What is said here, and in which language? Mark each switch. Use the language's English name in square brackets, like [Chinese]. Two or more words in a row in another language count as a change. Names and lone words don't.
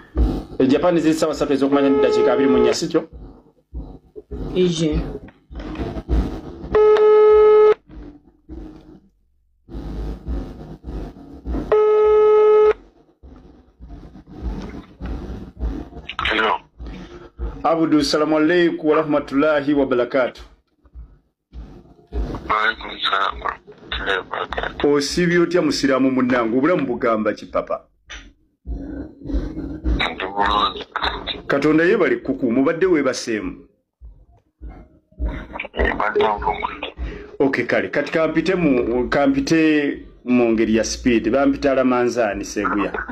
[Ganda] Japan ziri ssaawa 3 ez'okumanya n'eddakiika 24 sikyo? Ije. Hello. Abudu, [Arabic] السلام عليكم ورحمة الله وبركاته. وعليكم السلام ورحمة الله وبركاته. [Ganda] Osibye otya musiraamu munnange, obulamu bugamba ki papa? Katonda yeebale kuku, mubadde weebaseemu. Okay, kale kati kampite mu ngeri ya speed bampita Alamanzaani Seguya.